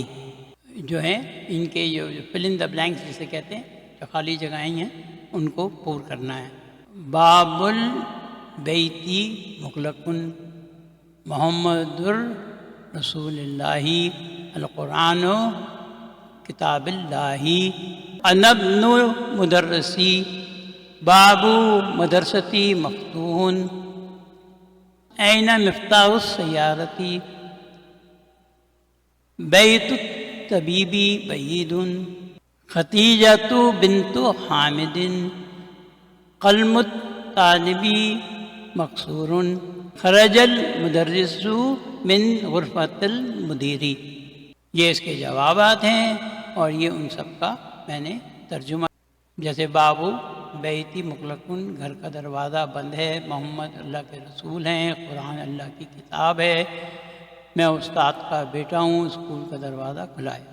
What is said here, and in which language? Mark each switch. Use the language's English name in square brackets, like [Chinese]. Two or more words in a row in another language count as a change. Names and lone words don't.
[Urdu] جو ہیں ان کے جو [English] fill in the blanks [Urdu] جسے کہتے ہیں، جو خالی جگہیں ہیں ان کو پور کرنا ہے. [Arabic] باب البیتی مغلق، محمد رسول اللہ، القرآن کتاب اللہ. انا ابن مدرسی، باب مدرستی مفتوح. این مفتاح السیارتی، بیت الطبیب بعید. ختیجۃ بنت حامد، قلم الطالب مکسور. خرج المدرس من غرفۃ المدیر. [Urdu] یہ اس کے جوابات ہیں اور یہ ان سب کا میں نے ترجمہ. جیسے [Arabic] بابو بیتی مغلقن، [Urdu] گھر کا دروازہ بند ہے. محمد اللہ کے رسول ہیں. قرآن اللہ کی کتاب ہے. میں استاد کا بیٹا ہوں. اسکول کا دروازہ کھلا ہے.